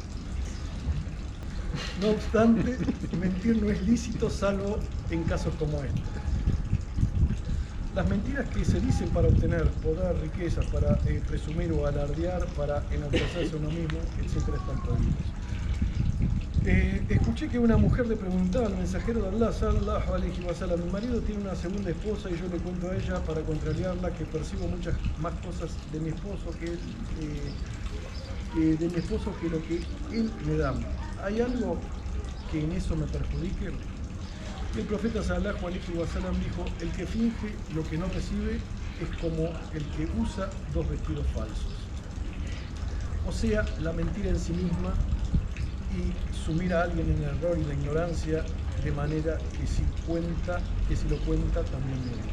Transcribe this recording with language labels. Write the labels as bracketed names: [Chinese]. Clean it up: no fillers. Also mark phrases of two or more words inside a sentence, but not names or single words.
[Spanish] No obstante, mentir no es lícito salvo en casos como este. Las mentiras que se dicen para obtener poder, riqueza, para presumir o alardear, para enaltecerse a uno mismo, etc. están prohibidos. Escuché que una mujer le preguntaba al mensajero de Allah, [Arabic] صلى الله عليه وسلم, [Spanish] mi marido tiene una segunda esposa y yo le cuento a ella para contrariarla que percibo muchas más cosas de mi esposo que lo que él me da. ¿Hay algo que en eso me perjudique? El profeta [Arabic] صلى الله عليه وسلم [Spanish] dijo, el que finge lo que no recibe es como el que usa 2 vestidos falsos. o sea, la mentira en sí misma y sumir a alguien en el error y la ignorancia de manera que si lo cuenta también miente.